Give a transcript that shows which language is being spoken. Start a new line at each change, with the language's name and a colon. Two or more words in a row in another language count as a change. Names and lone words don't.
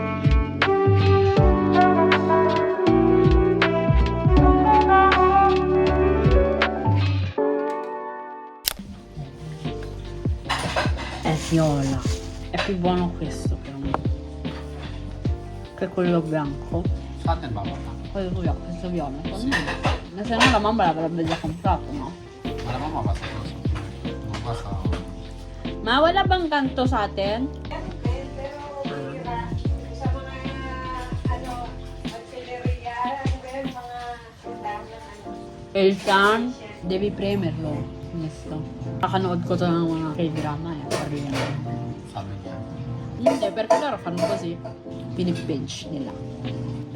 Italian: Viola. È più buono questo per me. Che quello bianco.
Filipino: Sa atin ba?
Italian: Questo viola. Ma se no la mamma l'avrebbe già comprato, no?
Filipino: Malamang mabasa ko. Mabasa ako. Ma wala bang ganto sa atin?
Italian: Il Tan, devi premerlo. Questo.
Filipino: Kakanood ko to ng mga K-drama eh. Korean. Sabi niya. Hindi,
Italian: perché loro fanno così.
Filipino: Pinipinch nila.